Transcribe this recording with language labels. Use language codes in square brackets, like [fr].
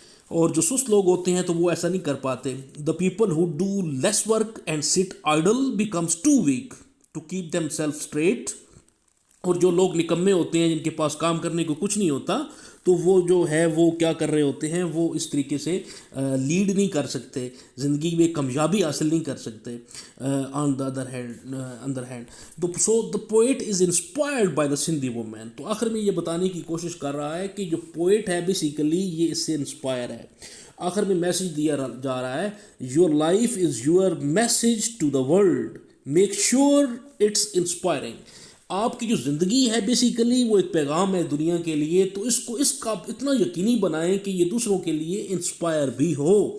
[ur] اور جو سست لوگ ہوتے ہیں تو وہ ایسا نہیں کر پاتے. [en] The people who do less work and sit idle becomes too weak to keep themself straight. [ur] اور جو لوگ نکمے ہوتے ہیں, جن کے پاس کام کرنے کو کچھ نہیں ہوتا, تو وہ جو ہے وہ کیا کر رہے ہوتے ہیں, وہ اس طریقے سے لیڈ نہیں کر سکتے, زندگی میں کامیابی حاصل نہیں کر سکتے. [en] On the other hand so the poet is inspired by the Sindhi women. [ur] تو آخر میں یہ بتانے کی کوشش کر رہا ہے کہ جو پوئٹ ہے بیسیکلی یہ اس سے انسپائر ہے. آخر میں میسیج دیا جا رہا ہے, [en] Your life is your message to the world, make sure it's inspiring. [ur] آپ کی جو زندگی ہے بیسیکلی وہ ایک پیغام ہے دنیا کے لیے, تو اس کا اتنا یقینی بنائیں کہ یہ دوسروں کے لیے انسپائر بھی ہو.